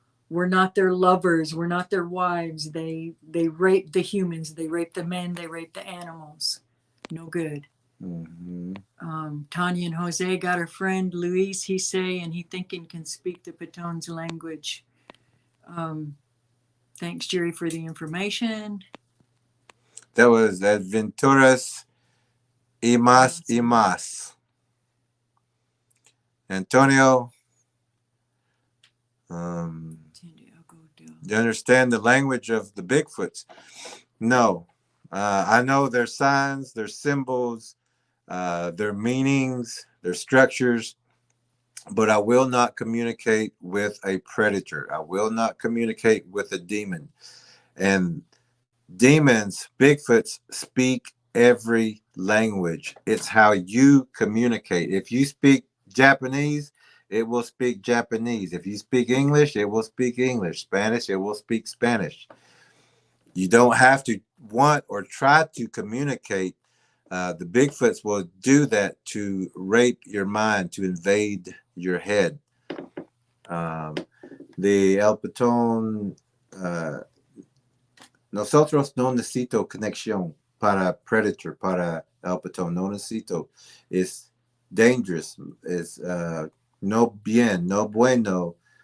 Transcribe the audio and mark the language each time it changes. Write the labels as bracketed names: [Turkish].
[English] We're not their lovers. We're not their wives. They rape the humans. They rape the men. They rape the animals. No good. Mm-hmm. Tanya and Jose got a friend, Luis, he say, and he thinking can speak the Patone's language. Thanks, Jerry, for the information. That was Adventuras y más. Antonio, you understand the language of the Bigfoots? No. I know their signs, their symbols, their meanings, their structures, but I will not communicate with a predator. I will not communicate with a demon. And demons, Bigfoots, speak every language. It's how you communicate. If you speak Japanese, it will speak Japanese. If you speak English, it will speak English. Spanish, it will speak Spanish. You don't have to want or try to communicate. The Bigfoots will do that to rape your mind, to invade your head. [Spanish] The El Patón, nosotros no necesito conexión para predator, para El Patón. No necesito. [English] It's dangerous. It's [Spanish] no bien, no bueno.